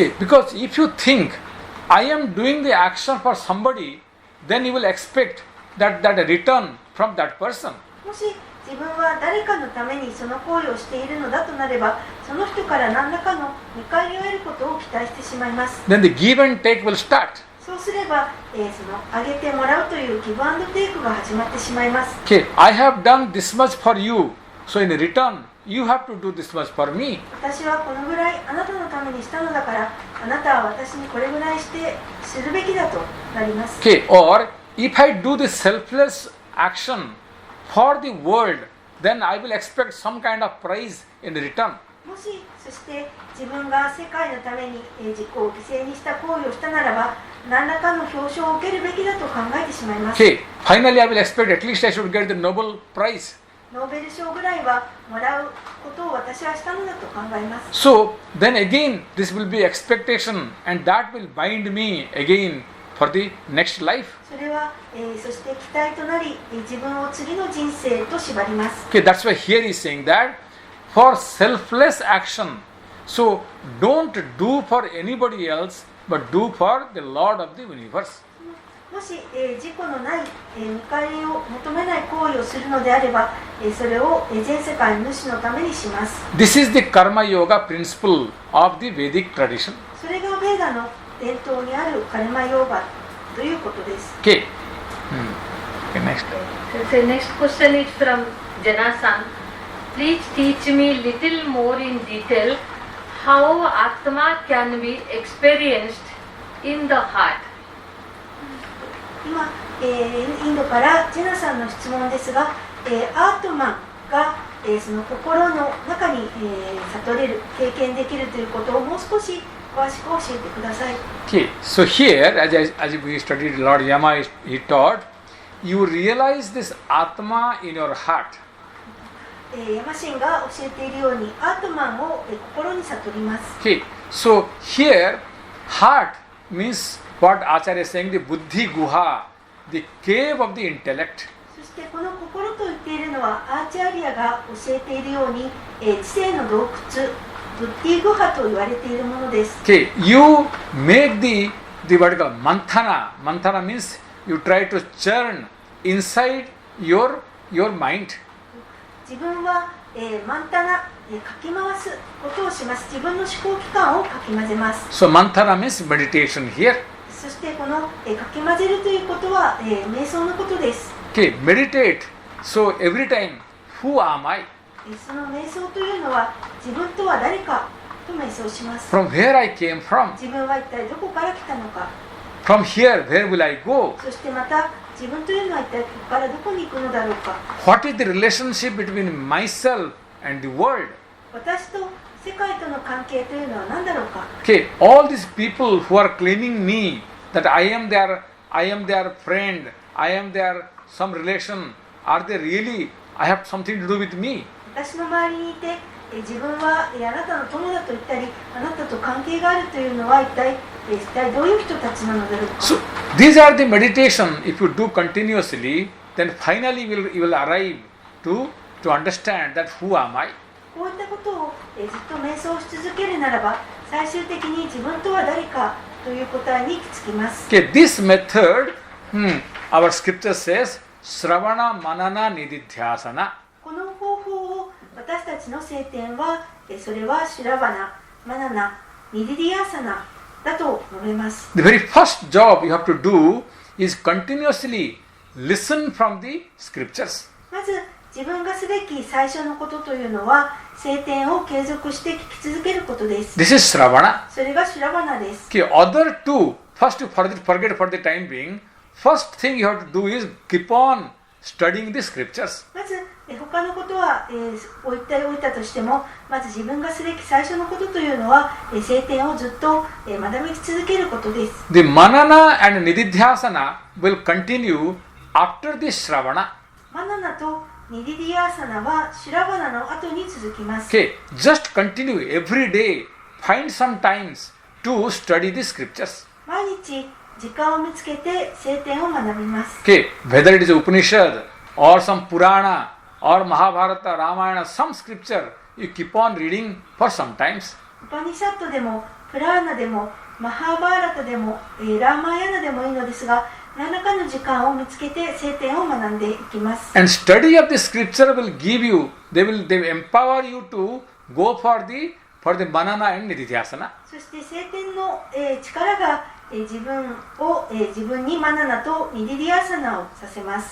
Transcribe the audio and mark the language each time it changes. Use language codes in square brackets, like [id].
[en] Okay, because if you think I am doing the action for somebody, then you will expect that a return from that person. [ja] もし自分は誰かのためにその行為をしているのだとなれば、その人から何らかの見返りを得ることを期待してしまいます。 [en] Then the give and take will start. [ja] そうすれば、そのあげてもらうというギブアンドテイクが始まってしまいます。 [en] Okay, I have done this much for you, so in return, you have to do this much for me. [ja] 私はこのぐらいあなたのためにしたのだから、あなたは私にこれぐらいするべきだとなります。 [en] Okay, or if I do this selfless action for the world, then I will expect some kind of prize in return. [ja] もしそして自分が世界のために自己を犠牲にした行為をしたならば何らかの表彰を受けるべきだと考えてしまいます。 [en] Okay, finally I will expect at least I should get the Nobel Prize. [ja] ノーベル賞ぐらいはもらうことを私はしたのだと考えます。 [en] So then again this will be expectation and that will bind me again for the next life. [ja] それは、そして期待となり自分を次の人生と縛ります。 [en] Okay, that's why here he is saying that for selfless action, so don't do for anybody else but do for the Lord of the universe. [ja] もし、自己のない、見返りを求めない行為をするのであれば、それを、全世界の主のためにします。 [en] This is the Karma Yoga principle of the Vedic tradition. [ja] それがベーダの伝統にあるカルマヨーガということです。 [en] Okay. Okay, next. So next question is from Jana-san. Please teach me little more in detail how Atma can be experienced in the heart. [ja] 今、インドからジェナさんの質問ですが、アートマンが、その心の中に、悟れる、経験できるということをもう少し詳しく教えてください。 [en] Okay, so here, as we studied, Lord Yama, he taught, you realize this Atma in your heart. [ja] ヤマシンが教えているように、アートマンを、心に悟ります。 [en] Okay, so here, heart means what Acharya is saying, the Buddhi Guha, the cave of the intellect. [ja] そしてこの心と言っているのは、アーチャーリアが教えているように、知性の洞窟、ブッディグハと言われているものです。 [en] Okay, you make the what you call manthana. Manthana means you try to churn inside your mind. [ja] 自分は、マンタナ、かき回すことをします。自分の思考機関をかき混ぜます。 [en] So manthana means meditation here. [ja] そしてこの、かき混ぜるということは、瞑想のことです。 [en] Okay, meditate. So every time, who am I? [ja] その瞑想というのは自分とは誰かと瞑想します。 [en] From where I came from? [ja] 自分は一体どこから来たのか。 [en] From here, where will I go? [ja] そしてまた自分というのは一体ここからどこに行くのだろうか。 [en] What is the relationship between myself and the world? [ja] 私と世界との関係というのは何だろうか。 [en] Okay, all these people who are claiming me that I am their friend, I am their some relation, are they really? I have something to do with me. [ja] 私の周りにいて自分はあなたの友だと言ったりあなたと関係があるというのは一体どういう人たちなのだろうか。 [en] So these are the meditation. If you do continuously, then finally you will arrive to understand that who am I. [ja] こういったことをずっと瞑想し続けるならば最終的に自分とは誰かという答えに行き着きます。 [en] Okay, this method, our scripture says, Sravana Manana Nididhyasana. [ja] この方法を私たちの聖典はそれはシュラバナ、マナナ、ニディディアサナだと述べます。 [en] The very first job you have to do is continuously listen from the scriptures. [ja] まず自分がすべき最初のことというのは聖典を継続して聞き続けることです。 [en] This is Sravana. [ja] それがシュラバナです。 [en] Okay, other two, first you forget for the time being, first thing you have to do is keep on studying the scriptures. [ja] まず他のことは、置いたとしてもまず自分がすべき最初のことというのは聖典をずっと、学び続けることです。 [en] The Manana and Nididhyasana will continue after the Shravana. [ja] マナナとニディディアーサナはシュラバナの後に続きます。 [en] Okay, just continue every day. Find some times to study the scriptures. [ja] 毎日時間を見つけて聖典を学びます。 [en] Okay, whether it is Upanishad or some Purana or Mahabharata, Ramayana, some scripture, you keep on reading for some times. [ja] ウパニシャットでもプラーナでもマハーバーラタでも、ラーマヤナでもいいのですが何らかの時間を見つけて聖典を学んでいきます。 [en] And study of the scripture will give you, they will empower you to go for the Manana and Nididhyasana. [ja] そして聖典の、力が、自分にマナナとニディディアサナをさせます。